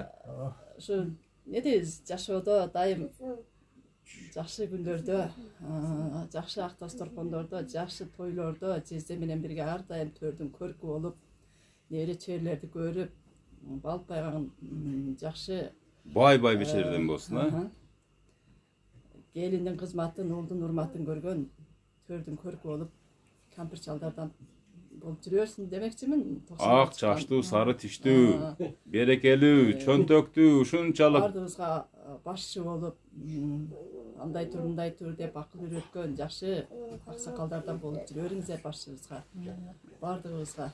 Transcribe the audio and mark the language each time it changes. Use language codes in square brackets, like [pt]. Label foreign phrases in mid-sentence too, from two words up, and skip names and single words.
[ky] Ушу не дейбиз, жашоодо дайым жакшы күндөрдө, жакшы актас торкондордо, жакшы тойлордо жезде менен бирге ар дайым төрдүн көркү болуп, небере чеберлерди көрүп, балпайган жакшы бай бечерден болсун, а? Келиндин кызматын, уулдун урматын көргөн, төрдүн көркү болуп, кемпир чалдардан болып жүрөсүң демекчимин. Ак чачтуу, сары тиштүү, берекелүү, чөнтөктүү, ушунчалык Бардыгыбызга башчы болуп, андай тур деп акыл үйрөткөн жакшы аксакалдардан болуп жүрөрүңүздөр башчыбызга. Бардыгыбызга.